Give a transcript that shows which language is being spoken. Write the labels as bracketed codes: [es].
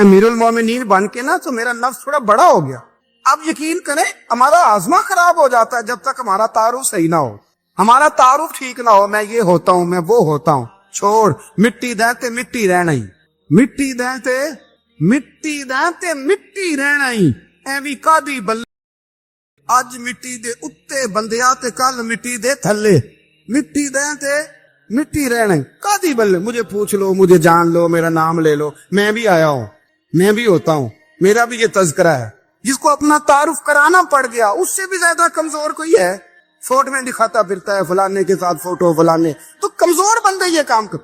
[ur] امیر المومنین بن کے نا تو میرا نفس تھوڑا بڑا ہو گیا. اب یقین کریں ہمارا آزما خراب ہو جاتا ہے جب تک ہمارا تعارف صحیح نہ ہو, ہمارا تعارف ٹھیک نہ ہو. میں یہ ہوتا ہوں, میں وہ ہوتا ہوں, [pa] چھوڑ مٹی دہتے مٹی رہنا ہی, [ur] مٹی دہتے مٹی دہتے مٹی رہنا ہی. [pa] ایوی کادی بل اج مٹی دے اتے بندیا تے کل مٹی دے تھلے, مٹی دہتے مٹی رہنا ہی. کادی بل [ur] مجھے پوچھ لو, مجھے جان لو, میرا نام لے لو, میں بھی آیا ہوں, میں بھی ہوتا ہوں, میرا بھی یہ تذکرہ ہے. جس کو اپنا تعارف کرانا پڑ گیا اس سے بھی زیادہ کمزور کوئی ہے؟ فوٹو میں دکھاتا پھرتا ہے فلانے کے ساتھ فوٹو فلانے, تو کمزور بندے یہ کام کر.